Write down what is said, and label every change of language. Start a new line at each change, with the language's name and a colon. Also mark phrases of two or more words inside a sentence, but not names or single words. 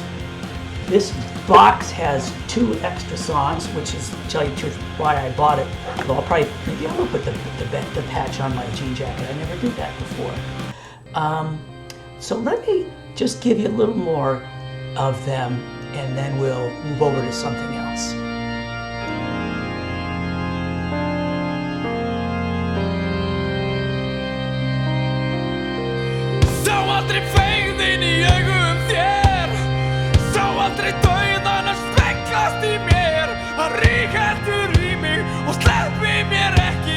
English: This box has 2 extra songs, which is, to tell you the truth, why I bought it. Well, maybe I will put the patch on my jean jacket. I never did that before. So let me just give you a little more of them, and then we'll move over to something else.
Icelandic: Aldrei dauðan að speglast í mér. Hann rígheldur í mig og sleppi mér ekki.